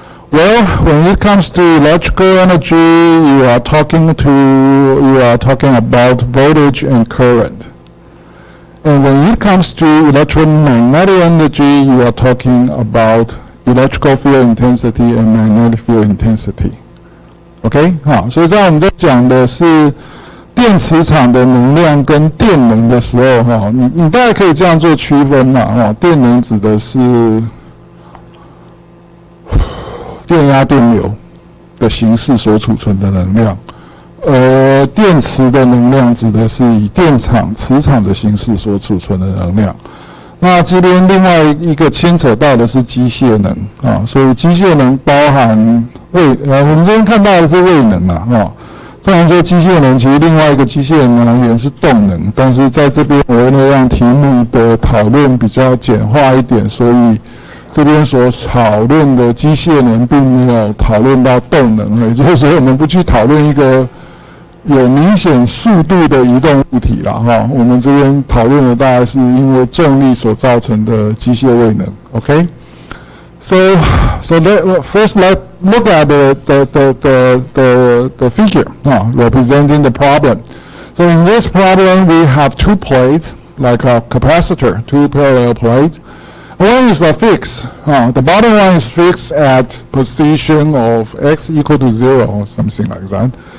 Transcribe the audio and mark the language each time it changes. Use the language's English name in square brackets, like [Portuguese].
[English] Well, when it comes to electrical energy, you are talking about voltage and current. And when it comes to electromagnetic energy, you are talking about electrical field intensity and magnetic field intensity. [Chinese] OK， 好，所以在我们在讲的是电磁场的能量跟电能的时候，你大概可以这样做区分嘛，电能指的是电压电流的形式所储存的能量。电池的能量指的是以电场、磁场的形式所储存的能量。那这边另外一个牵扯到的是机械能所以机械能包含我们这边看到的是位能虽然说机械能其实另外一个机械能来源是动能，但是在这边我为了让题目的讨论比较简化一点，所以这边所讨论的机械能并没有讨论到动能，也就是说我们不去讨论一个有明显速度的移动物体啦我们这边讨论的大概是因为重力所造成的机械位能。 [English] OK， so first let's look at the figure representing the problem. So in this problem, we have two plates like a capacitor, two parallel plates. One is a fixed. The bottom one is fixed at position of x equal to 0 or something like that.